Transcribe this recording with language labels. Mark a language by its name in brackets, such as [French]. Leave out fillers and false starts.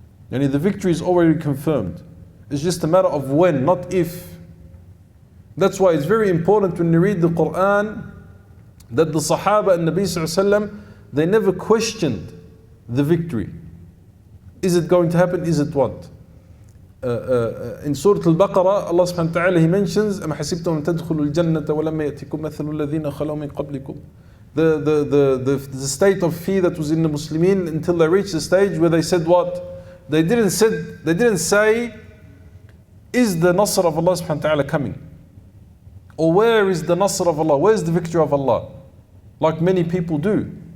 [English] The victory is already confirmed. It's just a matter of when, not if. That's why it's very important when you read the Qur'an that the Sahaba and Nabi sallallahu alayhi wa sallam, they never questioned the victory. Is it going to happen? Is it what? In Surah Al-Baqarah, Allah subhanahu wa ta'ala, He mentions, [Arabic] أَمَا حَسِبْتُمْ تَدْخُلُوا الْجَنَّةَ وَلَمَّا يَأْتِكُمْ مَثَلُ الَّذِينَ خَلَوْا مِنْ قَبْلِكُمْ. [English] The state of fear that was in the Muslimin until they reached the stage where they said what? They didn't say, is the Nasr of Allah subhanahu wa ta'ala coming? Or where is the Nasr of Allah? Where is the victory of Allah? Like many people do.